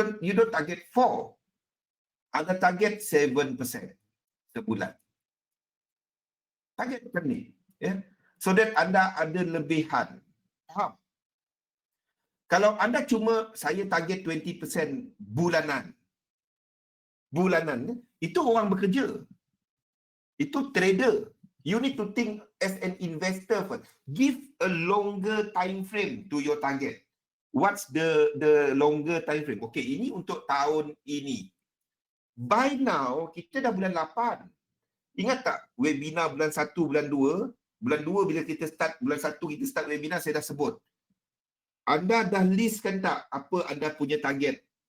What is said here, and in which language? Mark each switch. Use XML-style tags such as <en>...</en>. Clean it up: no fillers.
<en>You don't target 4.</en> <ms>Anda target 7% sebulan. Target macam ni. Ya?</ms> <en>So that</en> <ms>anda ada lebihan. Faham? Kalau anda cuma saya target 20% bulanan. Bulanan, itu orang bekerja. Itu trader.</ms> <en>You need to think as an investor first. Give a longer time frame to your target. What's the longer time frame?</en> <ms>Okay, ini untuk tahun ini.</ms> <en>By now,</en> <ms>kita dah bulan 8. Ingat tak webinar bulan 1, bulan 2? Bulan 2 bila kita start, bulan 1 kita start webinar, saya dah sebut. Anda dah listkan tak apa anda punya target?</ms>